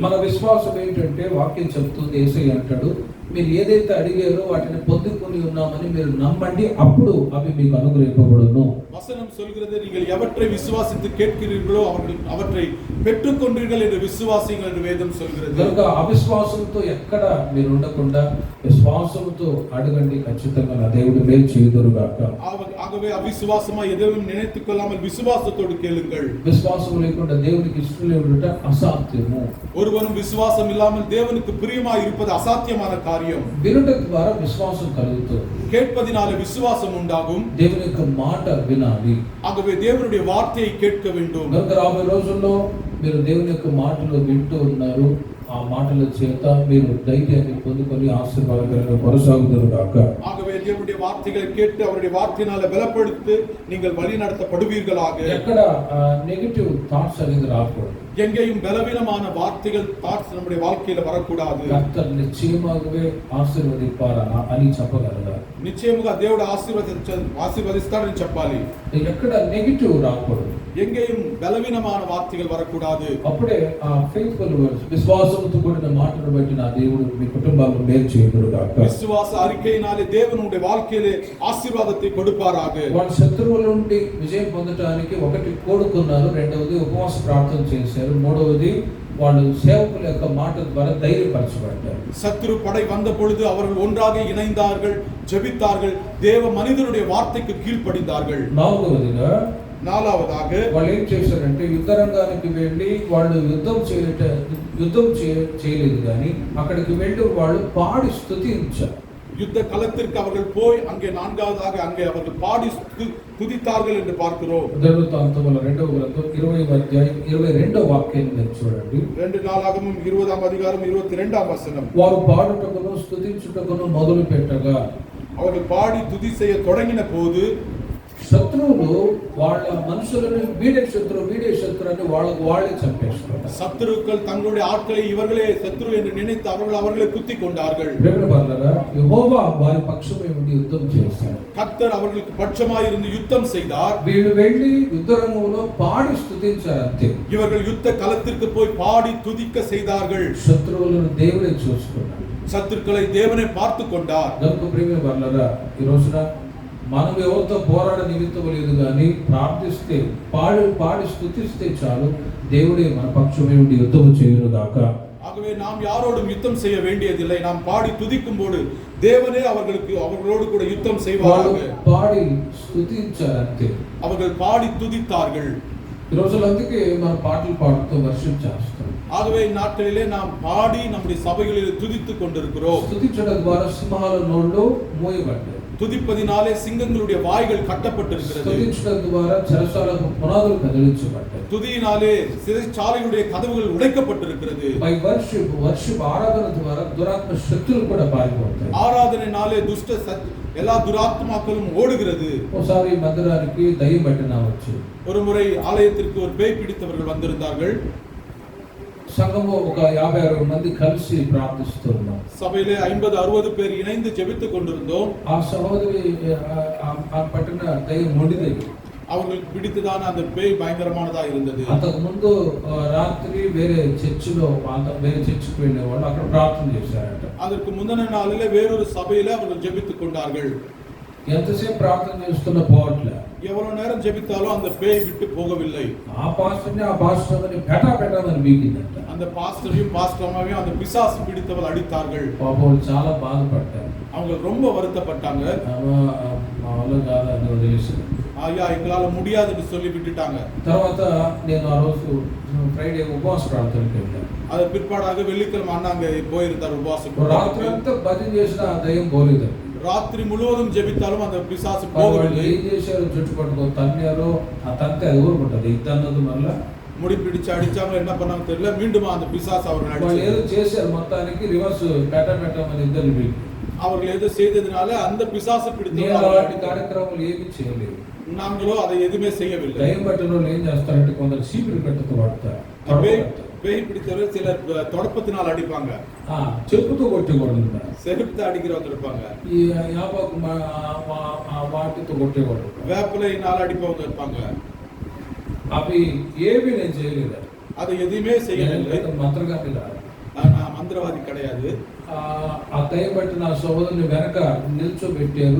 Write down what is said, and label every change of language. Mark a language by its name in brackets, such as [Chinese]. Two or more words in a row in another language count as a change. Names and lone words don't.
[Telugu] మన విశ్వాసం ఏంటంటే వాక్యం చెప్తుంది, యేసయ్య అంటాడు, మీరు ఏదైతే అడిగారో వాటిని పొందుకొని ఉన్నామని మీరు నమ్మండి, అప్పుడు అవి మీకు అనుగ్రహింపబడును. [Tamil] வசனம் சொல்கிறது, நீங்கள் எவற்றை விசுவாசித்து கேட்கிறீர்களோ அவற்றை பெற்றுக்கொண்டீர்கள் என்று விசுவாசிங்கள் என்று வேதம் சொல்கிறது. [Telugu] కనుక అవిశ్వాసంతో ఎక్కడ మీరు ఉండకుండా విశ్వాసంతో అడగండి, ఖచ్చితంగా నా దేవుడు మేలు చేయుదురుగాక. [Tamil] ஆகவே அவிசுவாசமா எதையும் நினைத்துக் கொள்ளாமல் விசுவாசத்தோடு கேளுங்கள். [Telugu] విశ్వాసం లేకుండా దేవునికి ఇష్టం లేకుంట అసాధ్యము. [Tamil] ஒருவனும் விசுவாசம் இல்லாமல் தேவனுக்கு பிரியமாய் இருப்பது அசாத்தியமான காரியம். [Telugu] వినుట ద్వారా విశ్వాసం కలుగుతుంది. [Tamil] கேட்பதினாலே விசுவாசம் உண்டாகும். [Telugu] దేవుని యొక్క మాట వినాలి. [Tamil] ஆகவே தேவனுடைய வார்த்தையை கேட்க வேண்டும். [Telugu] కనుక రాబోయే రోజుల్లో మీరు దేవుని యొక్క మాటలు వింటూ ఉన్నారు, ఆ మాటల చేత మీరు ధైర్యాన్ని పొందుకొని ఆశీర్వాదకరంగా కొనసాగుదురుగాక. [Tamil] ஆகவே தேவனுடைய வார்த்தைகளை கேட்டு அவருடைய வார்த்தையினால பலப்படுத்தி நீங்கள் வழி நடத்தப்படுவீர்களாக. [Telugu] ఎక్కడ [English] negative thoughts [Telugu] అనేది రాకూడదు. [Tamil] எங்கேயும் பலவீனமான வார்த்தைகள் தாட்ஸ் நம்முடைய வாழ்க்கையில வரக்கூடாது. கர்த்தர் நிச்சயமாகவே [Telugu] ఆశీర్వదింపారా అని చెప్పగలరా? நிச்சயமாக దేవుడు ఆశీర్వదిస్తాడని చెప్పాలి. ఎక్కడ నెగటివ్ రాకూడదు. [Tamil] எங்கேயும் பலவீனமான வார்த்தைகள் வரக்கூடாது. [Telugu] అప్పుడే ఆ [English] faithful words, [Telugu] విశ్వాసంతో కూడిన మాటను బట్టి నా దేవుడు మీ కుటుంబాలను మేలు చేయుదురుగాక. [Tamil] விசுவாச அறிக்கையினாலே தேவனுடைய வாழ்க்கையிலே ஆசீர்வாதத்தை கொடுப்பாராக. [Telugu] వాళ్ళ శత్రువుల నుండి విజయం పొందడానికి ఒకటి కోరుకున్నారు, రెండవది ఉపవాస ప్రార్థన చేశారు, మూడవది వాళ్ళు సేవకుల యొక్క మాట ద్వారా ధైర్యపరచబడ్డారు. [Tamil] சத்துரு படை வந்த பொழுது அவர்கள் ஒன்றாக இணைந்தார்கள், ஜெபித்தார்கள், தேவ மனிதனுடைய வார்த்தைக்கு கீழ்ப்படிந்தார்கள். நாலாவதாக [Telugu] వాళ్ళు ఏం చేశారంటే యుద్ధ రంగానికి వెళ్ళి వాళ్ళు యుద్ధం చేయలేదు, కానీ అక్కడికి వెళ్ళి వాళ్ళు పాడి స్తుతించారు. [Tamil] யுத்த களத்திற்கு அவர்கள் போய் அங்கே நான்காவதாக அங்கே அவர்கள் பாடி துதித்தார்கள் என்று பார்க்கிறோம். [Telugu] దినవృత్తాంతముల 2వ గ్రంథం 20వ అధ్యాయం 22వ వాక్యాన్ని మీరు చూడండి. 2 నాలాగమం 20వ అధికారం 22వ వచనం. వారు పాడుటకును స్తుతించుటకును మొదలు పెట్టగా, [Tamil] அவர்கள் பாடி துதி செய்ய தொடங்கின போது, [Telugu] శత్రువులు వాళ్ళ మనుషులను వీడే శత్రువు అని వాళ్ళే చంపేస్తారు. [Tamil] சத்துருக்கள் தங்களுடைய ஆட்களை இவர்களே சத்துரு என்று நினைத்து அவர்களை குத்திக் கொண்டார்கள். [Telugu] యెహోవా వారి పక్షమై ఉండి యుద్ధం చేశారు. [Tamil] கர்த்தர் அவர்களுக்கு பட்சமாய் இருந்து யுத்தம் செய்தார். [Telugu] వీళ్ళు వెళ్ళి యుద్ధరంగంలో పాడి స్తుతించారు అంతే. [Tamil] இவர்கள் யுத்த களத்திற்கு போய் பாடி துதிக்க செய்தார்கள். [Telugu] శత్రువులను దేవుడే చూసుకున్నాడు. [Tamil] சத்துருக்களை தேவனே பார்த்து கொண்டார். [Telugu] గనుక ప్రియమైన వారలారా, ఈ రోజున మనం ఎవరితో పోరాడ నిమిత్తం లేదు కానీ ప్రార్థిస్తే పాడి స్తుతిస్తే చాలు, దేవుడే మన పక్షమే ఉండి యుద్ధము చేయును గాక. [Tamil] ஆகவே நாம் யாரோடும் யுத்தம் செய்ய வேண்டியதில்லை. நாம் பாடி துதிக்கும் போது தேவனே அவர்களோடு கூட யுத்தம் செய்வார்கள். [Telugu] పాడి స్తుతించారు అంతే. [Tamil] அவர்கள் பாடி துதித்தார்கள். [Telugu] ఈ రోజుల్లో అందుకే మన పాటలు పాడుతూ వర్షిప్ చేస్తాం. [Tamil] ஆகவே இந்நாட்களிலே நாம் பாடி நம்முடைய சபைகளில் துதித்துக் கொண்டிருக்கிறோம். [Telugu] స్తుతించడం ద్వారా సింహాల నోళ్ళు మూయబడ్డాయి. [Tamil] துதிப்பதினாலே சிங்கங்களுடைய வாய்கள் கட்டப்பட்டிருக்கிறது. [Telugu] స్తుతించడం ద్వారా చెరసాలకు పునాదులు కదిలించబడ్డాయి. [Tamil] துதியினாலே சிறைச்சாலைகளுடைய கதவுகள் உடைக்கப்பட்டிருக்கிறது. [English] by worship [Telugu] ఆరాధన ద్వారా దురాత్మ శక్తులు కూడా పారిపోతాయి. [Tamil] ஆராதனையினாலே எல்லா துராத்மாக்களும் ஓடுகிறது. [Telugu] ఒకసారి మందిరానికి దయ్యం పట్టిన వచ్చు. [Tamil] ஒரு முறை ஆலயத்திற்கு ஒரு பேய் பிடித்தவர்கள் வந்திருந்தார்கள். [Telugu] సంఘము ఒక 50-60 మంది కలిసి ప్రార్థిస్తున్నాం. [Tamil] சபையிலே 50-60 பேர் இணைந்து ஜெபித்துக் கொண்டிருந்தோம். [Telugu] ఆ సహోదరి పట్టిన దయ్యం మొండిది. [Tamil] அவர்களுக்கு பிடித்ததான அந்த பேய் பயங்கரமானதா இருந்தது. [Telugu] అంతకు ముందు రాత్రి వేరే చర్చికి వెళ్ళేవాళ్ళు, అక్కడ ప్రార్థన చేశారట. [Tamil] அதற்கு முந்தின நாளிலே வேறொரு சபையிலே அவர்கள் ஜெபித்துக் கொண்டார்கள். [Telugu] ఎంతసేపు ప్రార్థన చేస్తున్న పోవట్లే. [Tamil] எவ்வளவு நேரம் ஜெபித்தாலும் அந்த பேய் விட்டு போகவில்லை. [Telugu] ఆ పాస్టర్ని పెట్టమని బీకిందంట. [Tamil] அந்த பாஸ்டரையும் பாஸ்டரமாவையும் அந்த பிசாசு பிடித்தவர்கள் அடித்தார்கள். [Telugu] పాపం చాలా బాధపడ్డారు. [Tamil] அவங்க ரொம்ப வருத்தப்பட்டாங்க. [Telugu] మా వల్ల కాదు అని వదిలేసి, [Tamil] ஐயா எங்களால முடியாதுன்னு சொல்லி விட்டுட்டாங்க. [Telugu] తర్వాత నేను ఆ రోజు ఫ్రైడే ఉపవాస ప్రార్థనకి వెళ్ళాను. [Tamil] அது பிற்பாடாக வெள்ளிக்கிழமை அண்ணாங்க போயிருந்தார் உபவாசம். [Telugu] రాత్రి అంతా భజన చేసిన ఆ దయ్యం పోలేదు. [Tamil] ராத்திரி முழுவதும் ஜெபித்தாலும் அந்த பிசாசு போகவில்லை. [Telugu] ఏం చేశారు, చుట్టు పట్టుకో తన్నారో, ఆ తంతే అది ఊరుకుంటది. ఇద్దన్నది మళ్ళా [Tamil] முடி பிடிச்சு அடிச்சாங்க, என்ன பண்ணாங்க தெரியல. மீண்டும் அந்த பிசாசு அவர்கள் [Telugu] ఏదో చేశారు, మొత్తానికి రివర్స్ పెట్టమని ఇద్దరు వీళ్ళు. [Tamil] அவர்கள் ஏதோ செய்ததுனால அந்த பிசாசு [Telugu] பிடித்த కార్యక్రమాలు ఏమీ చేయలేదు. [Tamil] நாங்களோ அதை எதுவுமே செய்யவில்லை. [Telugu] దయ్యం పట్టిన వాళ్ళు ఏం చేస్తారంటే కొందరు చీపురు కట్టుతో వాడతారు. [Tamil] பேய் பிடித்தவர்கள் சிலர் தொடப்பத்தினால் அடிப்பாங்க. [Telugu] చెప్పుతో కొట్టేవాడు, [Tamil] செருப்பு அடிக்கிறவங்க இருப்பாங்க. [Telugu] ఈ యాపాకు వాటితో కొట్టేవాడు, [Tamil] வேப்பிலையினால் அடிப்பவங்க இருப்பாங்க. [Telugu] అవి ఏవి నేను చేయలేదు. [Tamil] அதை எதுவுமே செய்யவில்லை. [Telugu] మంత్రగామి కాదు, [Tamil] நான் மந்திரவாதி கிடையாது. [Telugu] ఆ దయ్యం పట్టిన సహోదరుని వెనక నిల్చోబెట్టారు.